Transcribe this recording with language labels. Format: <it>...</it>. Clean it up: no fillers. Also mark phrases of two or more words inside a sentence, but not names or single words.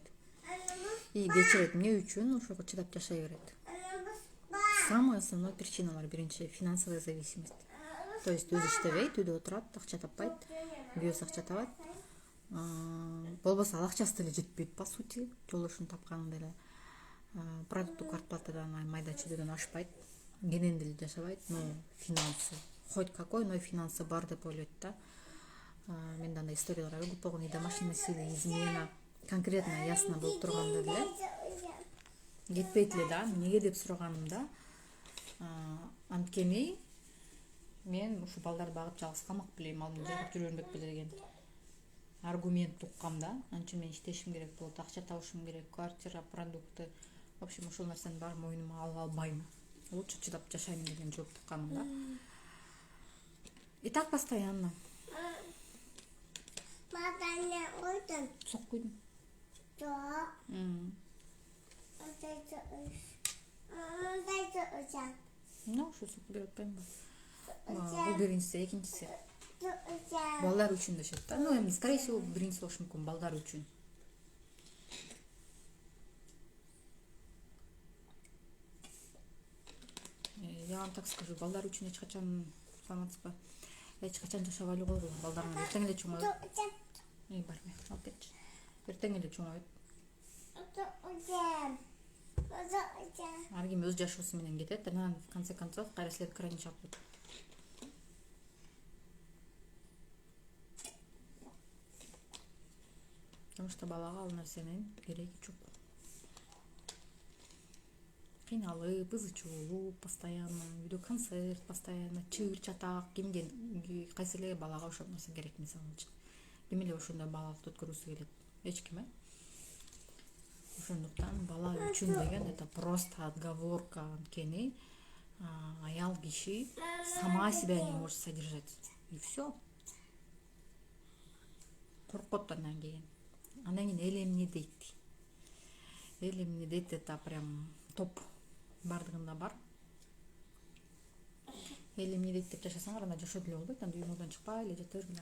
<ky>И кечирет эмне үчүн? Ошого чыдап жашай берет.</ky> <ru>Самый основной</ru> <ky>причиналар: биринчи</ky> <ru>финансовая зависимость. То есть</ru> <ky>өзү иштебейт, үйдө отурат, акча таппайт, күйөөсү акча табат. Болбосо ал акчасы деле жетпейт</ky> <ru>по сути,</ru> <ky>жолдошун тапканы деле. Продукту квартплатадан майда чүйдөдөн ашпайт, кенен деле жашабайт,</ky> <ru>но финансы хоть какой, но финансы</ru> <ky>бар деп ойлойт да. Менде андай историялар көп болгон,</ky> <ru>и домашний насилие, измена конкретно ясно</ru> <ky>болуп турганда деле кетпейт эле да. Эмнеге деп сураганымда, анткени мен ушу балдарды багып жалгыз калмак белем, ал жерге жүрө бермек беле деген аргумент уккам да. Анча мен иштешим керек болот, акча табышым керек, квартира,</ky> <ru>продукты, в общем,</ru> <ky>ошол нерсени баарын мойнума ала албайм. Лучше чыдап жашайм деген жооп укканым да.</ky> <ru>И так постоянно.</ru> <ky>Сок куйдум. Ушу сок берип атпаймынбы? Бул биринчиси, экинчиси балдар үчүн дешет да. Ну эми</ky> <ru>скорее всего</ru> <ky>биринчиси болушу мүмкүн, балдар үчүн.</ky> <ru>Я вам так скажу,</ru> <ky>балдар үчүн эч качан саламатсызбы? Эч качан жашабайлы койгула, балдарыңар эртең эле чоңойот. Барбай, алып кетчи. Эртең эле чоңойот. Ар ким өз жашоосу менен кетет, анан</ky> <ru>в конце концов</ru> <ky>кайра силерди крайне чалып.</ky> <ru>Потому что</ru> <ky>балага ал нерсенин кереги жок. Кыйналып, ызы чуулуп, постоянно үйдө концерт, постоянно чыр чатак, кимге кайсы эле балага ошол нерсе керек, мисалычы. Ким эле ошондой балалыкты өткөргүсү келет? Эч ким, Ошондуктан бала үчүн деген</ky> <ru>это просто отговорка,</ru> <ky>анткени аял киши</ky> <ru>сама себя не может содержать. И все.</ru> <ky>Коркот андан кийин. Анан кийин эл эмне дейт? Эл эмне дейт,</ky> <ru>это прям топ.</ru> <ky>Бардыгында бар. Эл эмне дейт деп жашасаңар, анда жашоо деле болбойт, анда үйүңөрдөн чыкпай эле жата бергиле.</ky>